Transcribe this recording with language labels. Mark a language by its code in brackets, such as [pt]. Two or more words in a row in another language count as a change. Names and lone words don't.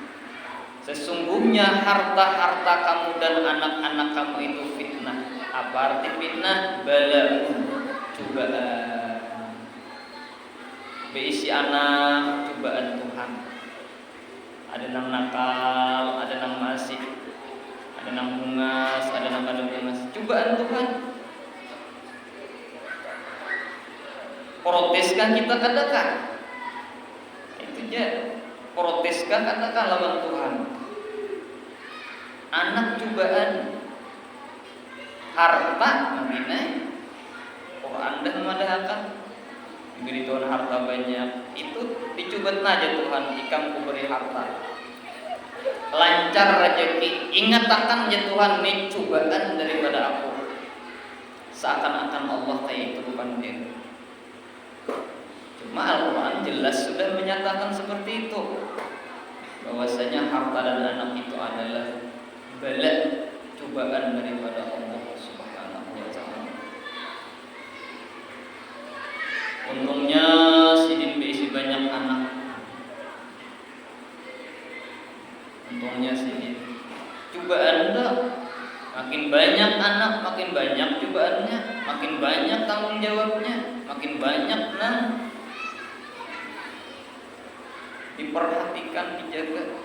[id] Sesungguhnya harta-harta kamu dan anak-anak kamu itu fitnah. Apa arti fitnah? Balaun, cobaan. [bjn] Beisi anak cobaan Tuhan. Ada yang nakal, ada yang masih, ada yang bungas, ada yang kada bungas. Cobaan Tuhan. Proteskah kita kadakah? [id] Itu aja. [bjn] Proteskah kadakah lawan Tuhan? [id] Anak cobaan. Harta namanya. [bjn] Quran dah memadahkan. [id] Diberi Tuhan harta banyak, itu dicoba aja Tuhan, ikam kuberi harta. Lancar rezeki, ingat akan ya Tuhan, ini cobaan daripada aku. Seakan-akan Allah kayak itu bukan dia. Cuma Al-Quran jelas sudah menyatakan seperti itu, bahwasanya harta dan anak itu adalah bala, cobaan daripada Allah [ar] سبحانه وتعالى. [bjn] Untungnya sidin berisi banyak anak. Untungnya sidin. Cobaan dah. [id] Makin banyak anak, makin banyak cobaannya, makin banyak tanggung jawabnya, makin banyak diperhatikan, dijaga.